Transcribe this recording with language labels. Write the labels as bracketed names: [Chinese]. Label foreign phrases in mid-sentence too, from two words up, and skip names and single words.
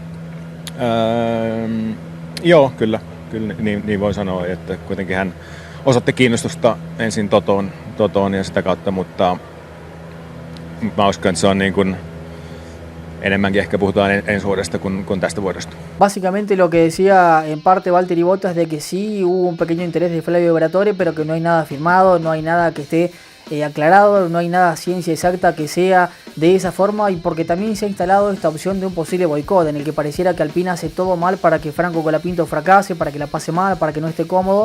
[Finnish] Joo, kyllä niin voi sanoa, että kuitenkin hän osoitti kiinnostusta ensin Totoon ja sitä kautta, mutta mä uskon, että se on niin kuin enemmänkin ehkä puhutaan ensi vuodesta kuin tästä vuodesta. [Spanish] Básicamente lo que decía en parte Valtteri Bottas de que sí hubo un pequeño interés de Flavio Briatore, pero que no hay nada firmado, no hay nada que esté aclarado, no hay nada ciencia exacta que sea de esa forma, y porque también se ha instalado esta opción de un posible boicot en el que pareciera que Alpine hace todo mal para que Franco Colapinto fracase, para que la pase mal, para que no esté cómodo.